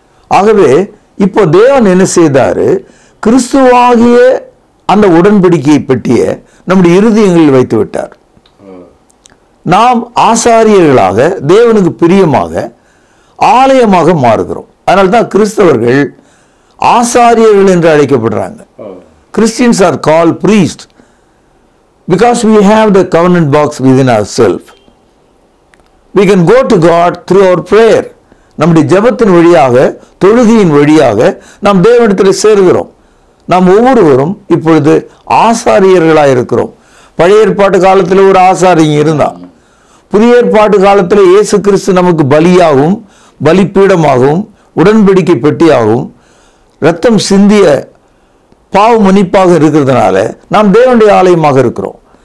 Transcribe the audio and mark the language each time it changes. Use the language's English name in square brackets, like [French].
[Tamil] ஆகவே இப்போ தேவன் என்ன செய்தாரு, கிறிஸ்துவாகிய அந்த உடன்படிக்கையை பற்றிய நம்முடைய இருதயங்களில் வைத்து விட்டார். நாம் ஆசாரியர்களாக தேவனுக்கு பிரியமாக ஆலயமாக மாறுகிறோம். அதனால்தான் கிறிஸ்தவர்கள் ஆசாரியர்கள் என்று அழைக்கப்படுறாங்க. [English] Christians are called priests because we have the covenant box within ourselves. We can go to God through our prayer. [Tamil] நம்முடைய ஜெபத்தின் வழியாக, தொழுகையின் வழியாக நாம் தேவனிடத்தில் சேருகிறோம். நாம் ஒவ்வொருவரும் இப்பொழுது ஆசாரியர்களாக இருக்கிறோம். பழைய ஏற்பாட்டு காலத்தில் ஒரு ஆசாரியன் இருந்தான். புதிய ஏற்பாட்டு காலத்தில் இயேசு கிறிஸ்து நமக்கு பலியாகவும் பலிப்பீடமாகவும் உடன்படிக்கை பெட்டியாகவும் இரத்தம் சிந்திய பாவ மன்னிப்பாக இருக்கிறதுனால நாம் தேவனுடைய ஆலயமாக இருக்கிறோம்.